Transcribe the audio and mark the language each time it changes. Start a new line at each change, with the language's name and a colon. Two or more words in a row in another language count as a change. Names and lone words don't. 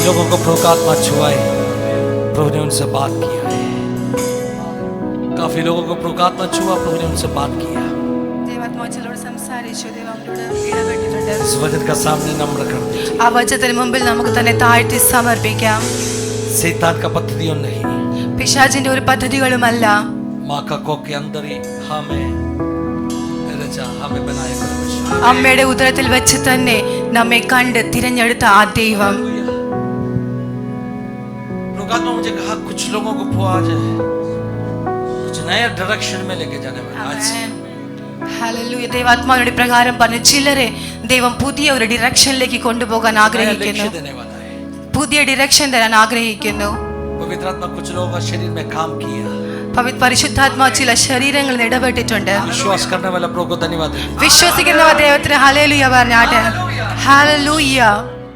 Hindi: को प्रभु का आत्मा छुआ है, प्रभु ने उनसे बात किया है। काफी लोगों को प्रभु का आत्मा छुआ, प्रभु ने उनसे बात किया।
Malayalam: ദൈവാത്മാവ് ചിലരോട് സംസാരിച്ചു, ദൈവം അവരോട് ഇടപെട്ടിട്ടുണ്ട്.
Hindi: इस वचन का सामने नम्र कर दीजिए।
Malayalam: ആ വചനത്തിന് മുമ്പിൽ നമുക്ക് തന്നെ താഴ്ത്തി സമർപ്പിക്കാം.
Hindi: शैतान का पद्धतियों नहीं,
Malayalam: പിശാചിന്റെ ഒരു പദ്ധതികളുമല്ല.
Hindi: माँ का कोख के अंदर ही हमें रचा, हमें बनाया परमेश्वर।
Malayalam: അമ്മയുടെ ഉദരത്തിൽ വെച്ച് തന്നെ നമ്മെ കണ്ട് തിരഞ്ഞെടുത്ത ആ ദൈവം.
Hindi: प्रभु का आत्मा मुझे कहा कुछ लोगों को आज कुछ नया डायरेक्शन में लेके जाने वाला आज।
Malayalam: ഹല്ലേലൂയ. ദൈവാത്മാവിന്റെ പ്രകാരം പറഞ്ഞ ചിലരെ ദൈവം പുതിയ ഒരു ഡിറക്ഷനിലേക്ക് കൊണ്ടുപോകാൻ ആഗ്രഹിക്കുന്നു,
Hindi: देने वाला है।
Malayalam: പുതിയ ഡിറക്ഷൻ തരാൻ ആഗ്രഹിക്കുന്നു.
Hindi: पवित्र आत्मा कुछ लोगों का शरीर में काम किया,
Malayalam: പരിശുദ്ധാത്മാവ് ചില ശരീരങ്ങളിൽ ഇടപെട്ടിട്ടുണ്ട്.
Hindi: विश्वास करने वाला प्रभु को धन्यवाद।
Malayalam: വിശ്വസിക്കുന്നവർ ദൈവത്തിന് ഹല്ലേലൂയ പറഞ്ഞാട്ടെ. ഹല്ലേലൂയ.